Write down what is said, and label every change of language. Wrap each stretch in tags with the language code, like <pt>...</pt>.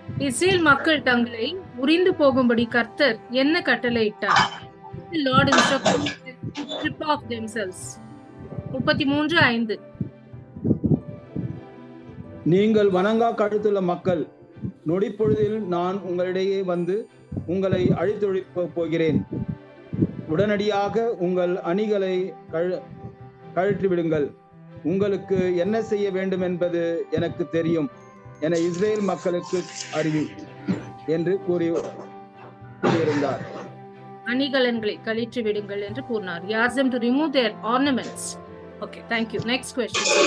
<ta>Israel மக்கள் தங்களை உரிந்து போகும்படி கர்த்தர் என்ன கட்டளையிட்டார்?</ta> <en>The Lord instructed them to strip off themselves. 33:5.</en> <ta>நீங்கள் வணங்கா கழுத்துள்ள மக்கள், நொடிப்பொழுதில் நான் உங்களிடையே வந்து உங்களை அழித்தொழிப்பு போகிறேன். உடனடியாக உங்கள் அணிகளை கழற்றிவிடுங்கள். உங்களுக்கு என்ன செய்ய வேண்டும் என்பது எனக்கு தெரியும் என இஸ்ரேல் மக்களுக்கு அறிவி என்று கூறியிருந்தார். அணிகலன்களை கழற்றி விடுங்கள் என்று கூறினார்.</ta> <en>He asked them to remove their ornaments. Okay, thank you. Next question.</en>